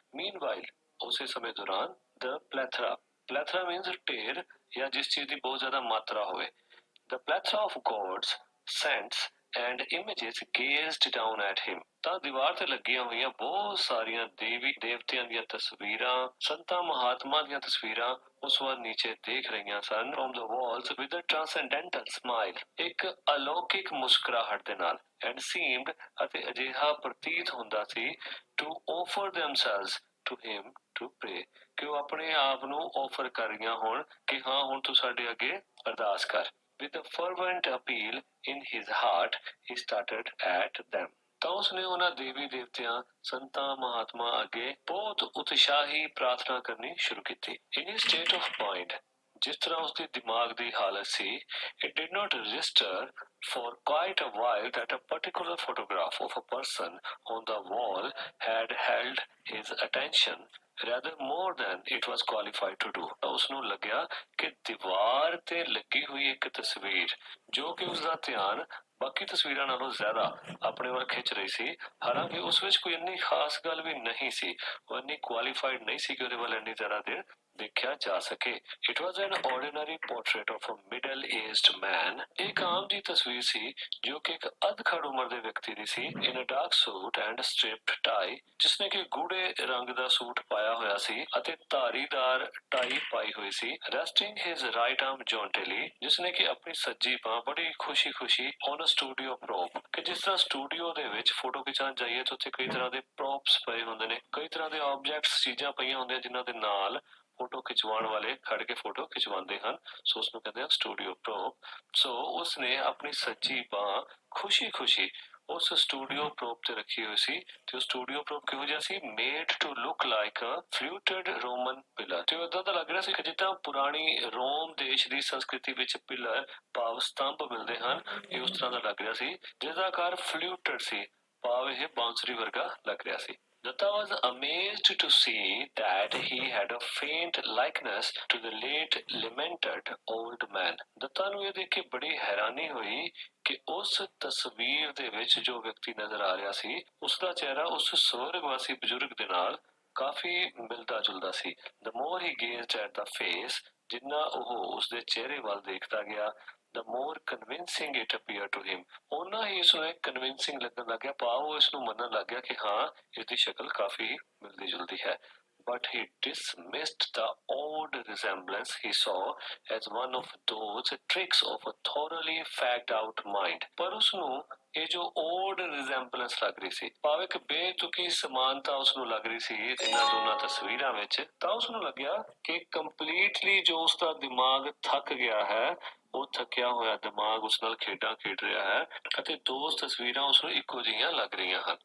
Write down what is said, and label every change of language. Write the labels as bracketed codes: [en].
[en] Meanwhile, [pa] ਉਸੇ ਸਮੇਂ ਦੌਰਾਨ [en] the plethora, plethora means [pa] ਢੇਰ ਜਾਂ ਜਿਸ ਚੀਜ਼ ਦੀ ਬਹੁਤ ਜ਼ਿਆਦਾ ਮਾਤਰਾ ਹੋਵੇ। [en] The plethora of gods, saints and images gazed down at him. [pa] ਤਾਂ ਦੀਵਾਰ ਤੇ ਲੱਗੀਆਂ ਹੋਈਆਂ ਬਹੁਤ ਸਾਰੀਆਂ ਦੇਵੀ ਦੇਵਤਿਆਂ ਦੀਆਂ ਤਸਵੀਰਾਂ, ਸੰਤਾਂ ਮਹਾਤਮਾ ਦੀਆਂ ਤਸਵੀਰਾਂ ਉਸ ਵੱਲ ਨੀਚੇ ਦੇਖ ਰਹੀਆਂ ਸਨ। [en] From the walls with a transcendental smile, [pa] ਇੱਕ ਅਲੌਕਿਕ ਮੁਸਕਰਾਹਟ ਦੇ ਨਾਲ, [en] and seemed [pa] ਅਤੇ ਅਜਿਹਾ ਪ੍ਰਤੀਤ ਹੁੰਦਾ ਸੀ [en] to offer themselves to him to pray, [pa] ਕਿ ਉਹ ਆਪਣੇ ਆਪ ਨੂੰ ਆਫਰ ਕਰ ਰਹੀਆਂ ਹੋਣ ਕਿ ਹਾਂ ਹੁਣ ਤੂੰ ਸਾਡੇ ਅੱਗੇ ਅਰਦਾਸ ਕਰ। [en] With a fervent appeal in his heart, he started at them. [pa] ਤਾਂ ਉਸਨੇ ਉਹਨਾਂ ਦੇਵੀ ਦੇਵਤਿਆਂ, ਸੰਤਾਂ ਮਹਾਤਮਾ ਅੱਗੇ ਬਹੁਤ ਉਤਸ਼ਾਹੀ ਪ੍ਰਾਰਥਨਾ ਕਰਨੀ ਸ਼ੁਰੂ ਕੀਤੀ। [en] In his state of mind, [pa] ਜਿਸ ਤਰ੍ਹਾਂ ਉਸਦੇ ਦਿਮਾਗ ਦੀ ਹਾਲਤ ਸੀ, [en] it did not register for quite a while that a particular photograph of a person on the wall had held his attention rather more than it was qualified to do. [pa] ਉਸਨੂੰ ਲੱਗਿਆ ਕਿ ਦੀਵਾਰ ਤੇ ਲੱਗੀ ਹੋਈ ਇੱਕ ਤਸਵੀਰ ਜੋ ਕਿ ਉਸਦਾ ਧਿਆਨ ਬਾਕੀ ਤਸਵੀਰਾਂ ਨਾਲੋਂ ਜ਼ਿਆਦਾ ਆਪਣੇ ਵੱਲ ਖਿੱਚ ਰਹੀ ਸੀ, ਹਾਲਾਂਕਿ ਉਸ ਵਿੱਚ ਕੋਈ ਇੰਨੀ ਖਾਸ ਗੱਲ ਵੀ ਨਹੀਂ ਸੀ, ਉਹ ਇੰਨੀ ਕੁਆਲੀਫਾਈਡ ਨਹੀਂ ਸੀ ਕਿ ਉਹਦੇ ਵੱਲ ਇੰਨੀ ਜ਼ਿਆਦਾ ਦੇਰ ਦੇਖਿਆ ਜਾ ਸਕੇ। [en] It was an ordinary portrait of a middle-aged man. [pa] ਇੱਕ ਆਮ ਜੀ ਤਸਵੀਰ ਸੀ ਜੋ ਕਿ ਇੱਕ ਅਧਖੜ ਉਮਰ ਦੇ ਵਿਅਕਤੀ ਦੀ ਸੀ। [en] In a dark suit and striped tie, [pa] ਜਿਸਨੇ ਕਿ ਗੂੜੇ ਰੰਗ ਦਾ ਸੂਟ ਪਾਇਆ ਹੋਇਆ ਸੀ ਅਤੇ ਧਾਰੀਦਾਰ ਟਾਈ ਪਾਈ ਹੋਈ ਸੀ। [en] Resting his right arm jauntily, [pa] ਜਿਸਨੇ ਕਿ ਆਪਣੀ ਸੱਜੀ ਬਾਂਹ ਬੜੀ ਖੁਸ਼ੀ-ਖੁਸ਼ੀ [en] on a studio prop, [pa] ਕਿ ਜਿਸ ਤਰ੍ਹਾਂ ਸਟੂਡੀਓ ਦੇ ਵਿੱਚ ਫੋਟੋ ਖਿਚਾਉਣ ਜਾਈਏ ਤਾਂ ਉੱਥੇ ਕਈ ਤਰ੍ਹਾਂ ਦੇ ਪ੍ਰੋਪਸ ਪਏ ਹੁੰਦੇ ਨੇ, ਕਈ ਤਰ੍ਹਾਂ ਦੇ ਆਬਜੈਕਟਸ, ਚੀਜ਼ਾਂ ਪਈਆਂ ਹੁੰਦੀਆਂ ਜਿਨ੍ਹਾਂ ਦੇ ਨਾਲ ਫੋਟੋ ਖਿਚਵਾਉਣ ਵਾਲੇ ਖੜ ਕੇ ਫੋਟੋ ਖਿਚਵਾਉਂਦੇ ਹਨ, ਸੋ ਉਸਨੂੰ ਕਹਿੰਦੇ ਆ ਸਟੂਡੀਓ ਪ੍ਰੋਪ। ਸੋ ਉਸਨੇ ਆਪਣੀ ਸੱਜੀ ਬਾਂਹ ਖੁਸ਼ੀ-ਖੁਸ਼ੀ ਉਸ ਸਟੂਡੀਓ ਪ੍ਰੋਪ ਤੇ ਰੱਖੀ ਹੋਈ ਸੀ ਤੇ ਉਹ ਸਟੂਡੀਓ ਪ੍ਰੋਪ ਕਿਹੋ ਜਿਹਾ ਸੀ? [en] made to look like a fluted Roman pillar, [pa] ਤੇ ਏਦਾਂ ਦਾ ਲੱਗ ਰਿਹਾ ਸੀ ਕਿ ਜਿੱਦਾਂ ਪੁਰਾਣੀ ਰੋਮ ਦੇਸ਼ ਦੀ ਸੰਸਕ੍ਰਿਤੀ ਵਿੱਚ ਪਿਲਰ ਭਾਵ ਸਤੰਭ ਮਿਲਦੇ ਹਨ, ਇਹ ਉਸ ਤਰ੍ਹਾਂ ਦਾ ਲੱਗ ਰਿਹਾ ਸੀ ਜਿਸਦਾ ਆਕਾਰ ਫਲੂਟਡ ਸੀ, ਭਾਵ ਇਹ ਬਾਂਸੁਰੀ ਵਰਗਾ ਲੱਗ ਰਿਹਾ ਸੀ। [en] Datta was amazed to see that he had a faint likeness to the late lamented old man. [pa] Dutta ਨੂੰ ਇਹ ਦੇਖ ਕੇ ਬੜੀ ਹੈਰਾਨੀ ਹੋਈ ਕਿ ਉਸ ਤਸਵੀਰ ਦੇ ਵਿੱਚ ਜੋ ਵਿਅਕਤੀ ਨਜ਼ਰ ਆ ਰਿਹਾ ਸੀ ਉਸਦਾ ਚਿਹਰਾ ਉਸ ਸਵਰਗਵਾਸੀ ਬਜ਼ੁਰਗ ਦੇ ਨਾਲ ਕਾਫੀ ਮਿਲਦਾ ਜੁਲਦਾ ਸੀ। [en] The more he gazed at the face, [pa] ਜਿੰਨਾ ਉਹ ਉਸਦੇ ਚਿਹਰੇ ਵੱਲ ਦੇਖਦਾ ਗਿਆ, [en] the more convincing it appeared to him, [pa] ਓਨਾ ਹੀ ਇਸਨੂੰ ਕਨਵਿੰਸਿੰਗ ਲੱਗਣ ਲੱਗ ਗਿਆ, ਭਾਵ ਉਹ ਇਸਨੂੰ ਮੰਨਣ ਲੱਗ ਗਿਆ ਕਿ ਹਾਂ ਇਸਦੀ ਸ਼ਕਲ ਕਾਫੀ ਮਿਲਦੀ ਜੁਲਦੀ ਹੈ। [en] But he dismissed the odd resemblance he saw as one of those tricks of a thoroughly fagged out mind. [pa] ਪਰ ਉਸਨੂੰ ਇਹ ਜੋ [en] odd resemblance [pa] ਲੱਗ ਰਹੀ ਸੀ, ਭਾਵ ਇੱਕ ਬੇਤੁਕੀ ਸਮਾਨਤਾ ਉਸਨੂੰ ਲੱਗ ਰਹੀ ਸੀ ਇਹਨਾਂ ਦੋਨਾਂ ਤਸਵੀਰਾਂ ਵਿੱਚ, ਤਾਂ ਉਸਨੂੰ ਲੱਗਿਆ ਕਿ ਕੰਪਲੀਟਲੀ ਜੋ ਉਸਦਾ ਦਿਮਾਗ ਥੱਕ ਗਿਆ ਹੈ, ਉਹ ਥੱਕਿਆ ਹੋਇਆ ਦਿਮਾਗ ਉਸ ਨਾਲ ਖੇਡਾਂ ਖੇਡ ਰਿਹਾ ਹੈ ਅਤੇ ਦੋ ਤਸਵੀਰਾਂ ਉਸਨੂੰ ਇੱਕੋ ਜਿਹੀਆਂ ਲੱਗ ਰਹੀਆਂ ਹਨ।